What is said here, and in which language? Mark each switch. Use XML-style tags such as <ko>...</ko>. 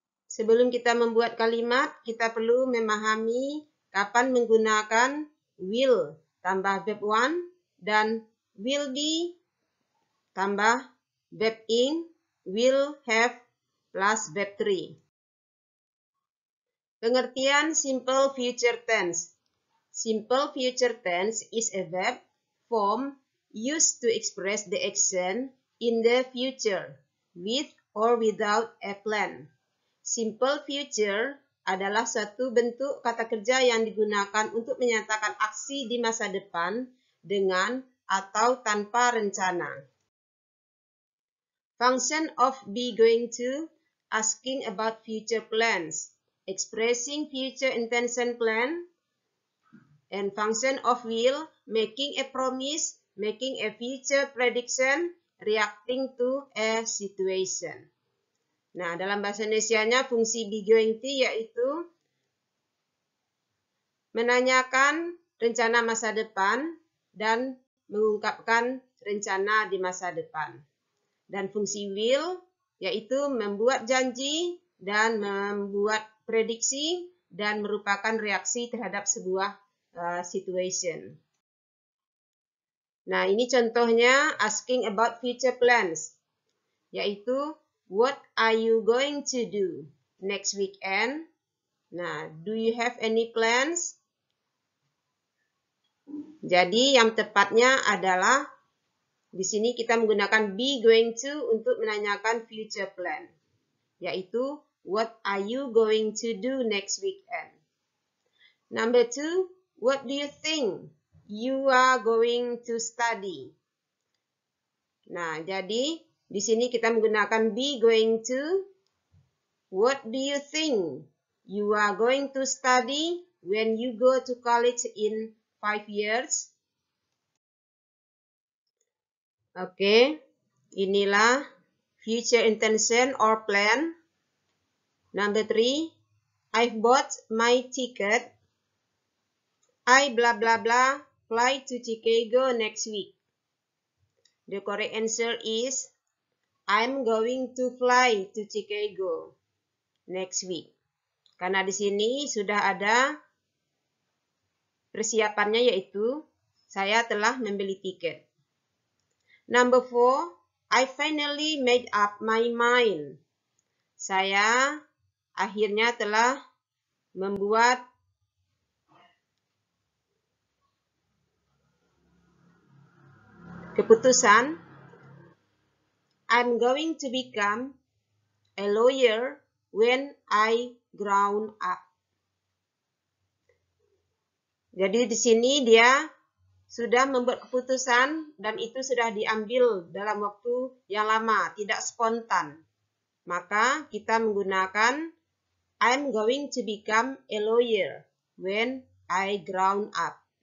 <id>Sebelum kita membuat kalimat, kita perlu memahami kapan menggunakan will tambah verb 1 dan will be tambah verb ing, will have plus verb 3. Pengertian simple future tense.</id> <en>Simple future tense is a verb form used to express the action in the future with or without a plan.</en> <id>Simple future adalah suatu bentuk kata kerja yang digunakan untuk menyatakan aksi di masa depan dengan atau tanpa rencana.</id> <en>Function of be going to, asking about future plans, expressing future intention plan, and function of will, making a promise, making a future prediction, reacting to a situation.</en> <id>Nah, dalam bahasa Indonesianya fungsi be going to yaitu menanyakan rencana masa depan dan mengungkapkan rencana di masa depan. Dan fungsi will yaitu membuat janji dan membuat prediksi dan merupakan reaksi terhadap sebuah situation. Nah, ini contohnya</id> <en>asking about future plans,</en> <id>yaitu</id> <en>what are you going to do next weekend? Nah, do you have any plans?</en> <id>Jadi yang tepatnya adalah di sini kita menggunakan be going to untuk menanyakan future plan, yaitu</id> <en>what are you going to do next weekend? Number 2, what do you think you are going to study?</en> <id>Nah, jadi di sini kita menggunakan be going to.</id> <en>What do you think you are going to study when you go to college in 5 years?</en> <id>Oke, inilah</id> <en>future intention or plan. Number 3, I've bought my ticket. I blah blah blah fly to Chicago next week. The correct answer is I'm going to fly to Chicago next week.</en> <id>Karena di sini sudah ada persiapannya, yaitu saya telah membeli tiket.</id> <en>Number 4, I finally made up my mind.</en> <id>Saya akhirnya telah membuat keputusan.</id> <en>I'm going to become a lawyer when I grown up.</en> <id>Jadi di sini dia sudah membuat keputusan dan itu sudah diambil dalam waktu yang lama, tidak spontan. Maka kita menggunakan</id> <en>I'm going to become a lawyer when I grown up.</en>